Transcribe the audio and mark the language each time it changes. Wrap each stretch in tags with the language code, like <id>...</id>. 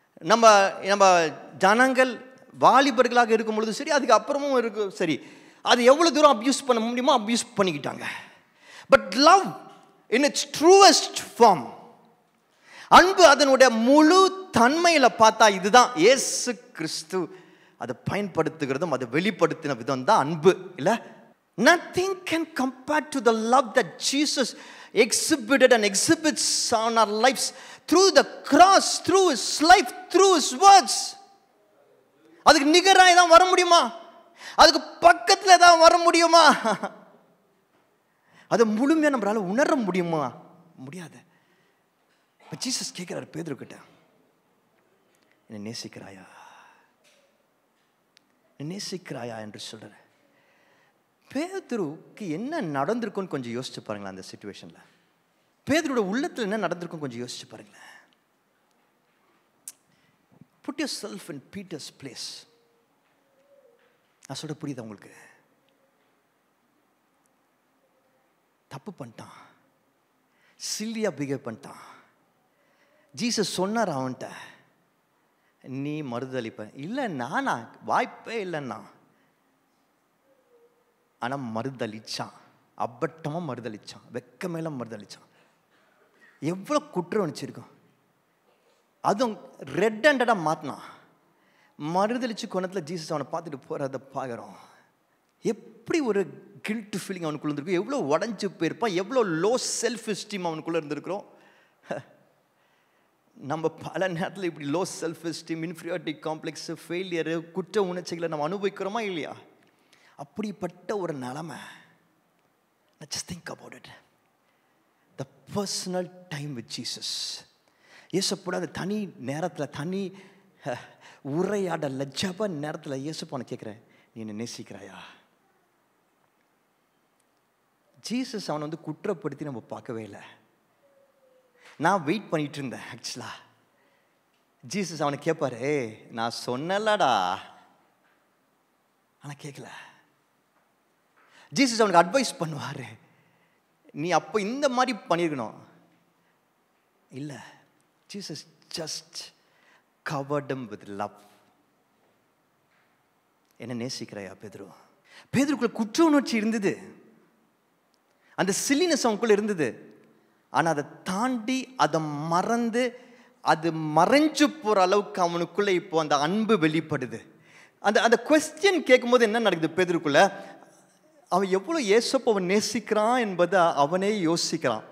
<ta>நம்ம ஜனங்கள் வாலிபர்களாக இருக்கும் பொழுது சரி, அதுக்கு அப்புறமும் இருக்கு சரி, அது எவ்வளோ தூரம் அப்யூஸ் பண்ண முடியுமோ அப்யூஸ் பண்ணிக்கிட்டாங்க.</ta> <en>but love in its truest form,</en> <ta>அன்பு அதனுடைய முழு தன்மையில் பார்த்தா இதுதான். இயேசு கிறிஸ்து அதை பயன்படுத்துகிறதும் அதை வெளிப்படுத்தின விதம் தான் அன்பு, இல்லை?</ta> <en>Nothing can compare to the love that Jesus exhibited and exhibits on our lives through the cross, through his life, through his words.</en> <ta>அதுக்கு நிகராக தான் வர முடியுமா? அதுக்கு பக்கத்தில் தான் வர முடியுமா? அதை முழுமையாக நம்மளால உணர முடியுமா? முடியாது. இப்போ ஜீசஸ் கேட்குறாரு பேதுரு கிட்ட, என்னை நேசிக்கிறாயா, நேசிக்கிறாயா என்று சொல்கிறார். பேதுருக்கு என்ன நடந்திருக்குன்னு கொஞ்சம் யோசிச்சு பாருங்களேன். அந்த சிச்சுவேஷனில் பேதுரோட உள்ளத்தில் என்ன நடந்திருக்கும் கொஞ்சம் யோசிச்சு பாருங்களேன்.</ta> <en>Put yourself in Peter's place.</en> <ta>நான் சொல்ல புரியுதா உங்களுக்கு? தப்பு பண்ணிட்டான், சில்லியா பிஹேவ் பண்ணிட்டான். ஜீசஸ் சொன்னார் அவன்கிட்ட, நீ மறுதளிப்ப. இல்லை நானா, வாய்ப்பே இல்லைன்னா. ஆனால் மறுதளிச்சான், அப்பட்டமாக மறுதளிச்சான், வெக்க மேலே மறுதளிச்சான். எவ்வளோ குற்றம் வச்சிருக்கோம். அதுவும் ரெட் ஹேண்டடாக மாற்றினான். மறுதளிச்சு கொண்டத்தில் ஜீசஸ் அவனை பார்த்துட்டு போகிறத பார்க்குறோம். எப்படி ஒரு கில்ட் ஃபீலிங் அவனுக்குள்ள இருந்திருக்கும், எவ்வளோ உடஞ்சி போயிருப்பான், எவ்வளோ லோ செல்ஃப் எஸ்டீம் அவனுக்குள்ளே இருந்திருக்கிறோம். நம்ம பல நேரத்தில் இப்படி low self esteem, inferiority complex, failure, குற்ற உணர்ச்சிகளை நம்ம அனுபவிக்கிறோமா இல்லையா? அப்படிப்பட்ட ஒரு நிலைமை.</ta> <en>Just think about it. The personal time with Jesus.</en> <ta>இயேசுப்போட அந்த தனி நேரத்தில், தனி உரையாடல, ஜப நேரத்தில் இயேசுப்பான கேட்குறேன், நீ என்ன நேசிக்கிறாயா? ஜீசஸ் அவனை வந்து குற்றப்படுத்தி நம்ம பார்க்கவே இல்லை. நான் வெயிட் பண்ணிட்டு இருந்தேன். ஆக்சுவலாக ஜீசஸ் அவனை கேட்பாரு, நான் சொன்னலடா, ஆனால் கேட்கல. ஜீசஸ் அவனுக்கு அட்வைஸ் பண்ணுவார், நீ அப்போ இந்த மாதிரி பண்ணியிருக்கணும்.</ta> <en>இல்லை, Jesus just covered him with love.</en> <ta>என்ன நேசிக்கிறாயா பேதுரு? பேதுருக்குள்ள குற்ற உணர்ச்சி இருந்தது, அந்த சில்லினஸ் அவனுக்குள்ள இருந்தது. ஆனால் அதை தாண்டி, அதை மறந்து, அது மறைஞ்சு போகிற அளவுக்கு அவனுக்குள்ள இப்போ அந்த அன்பு வெளிப்படுது. அந்த கொஸ்டின் கேட்கும்போது என்ன நடக்குது பேதுருக்குள்ள? அவன் எவ்வளோ இயேசுவை நேசிக்கிறான் என்பதை அவனே யோசிக்கிறான்.</ta>